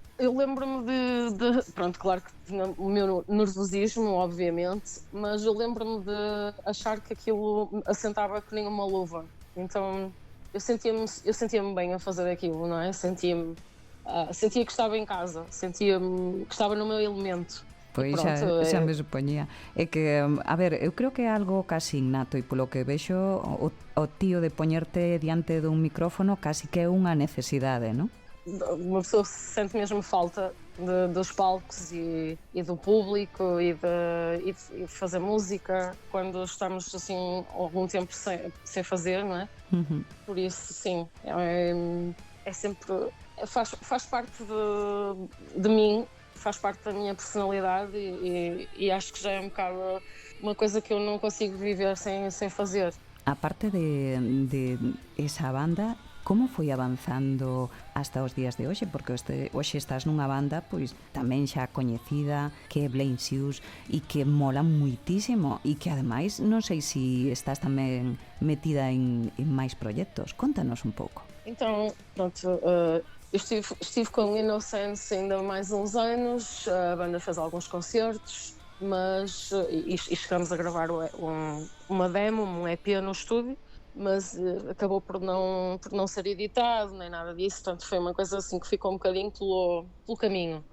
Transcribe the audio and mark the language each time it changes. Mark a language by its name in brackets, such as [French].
[Portuguese] Eu lembro-me pronto, claro que tinha o meu nervosismo, obviamente, mas eu lembro-me de achar que aquilo assentava que nem uma luva. Então eu sentia-me bem a fazer aquilo, não é? Sentia que estava em casa, sentia-me que estava no meu elemento. [Galician] Pois xa me supoñía. É que, a ver, eu creo que é algo casi innato e polo que vexo o tío de poñerte diante dun micrófono casi que é unha necesidade, non? [Portuguese] Uma pessoa sente mesmo falta dos palcos e do público e de fazer música quando estamos assim algum tempo sem fazer, não é? Por isso, sim, é sempre faz parte de mim, faz parte da minha personalidade e acho que já é um bocado uma coisa que eu não consigo viver sem fazer. [Galician] aparte de esa banda, como foi avanzando hasta os días de hoxe? Porque hoxe estás nunha banda pois tamén xa coñecida, que é Blame Shoes, e que mola muitísimo, e que ademais non sei se estás tamén metida en máis proxectos. Contanos un pouco. [Portuguese] Então, pronto, eu estive com Innocence ainda mais uns anos, a banda fez alguns concertos, mas e chegamos a gravar uma demo, um EP no estúdio, mas acabou por não ser editado, nem nada disso, portanto foi uma coisa assim que ficou um bocadinho pelo caminho.